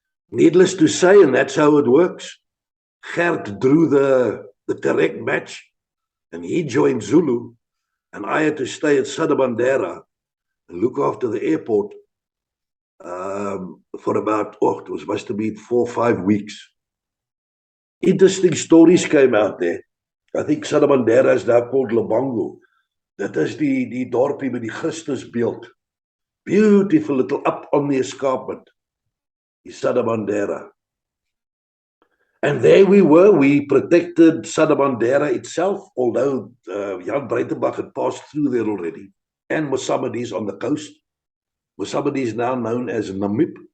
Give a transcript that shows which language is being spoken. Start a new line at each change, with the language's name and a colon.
English: Needless to say, and that's how it works, Gert drew the correct match and he joined Zulu and I had to stay at Sadabandera and look after the airport for about, must have been 4 or 5 weeks. Interesting stories came out there. I think Sadabandera is now called Labango. That is
Afrikaans: die dorpie met die Christusbeeld.
English: Beautiful little up on the escarpment. Die Sadabandera. And there we were. We protected Sadabandera itself, although Jan Breitenbach had passed through there already. And Mosammedis on the coast. Mosammedi is now known as Namib.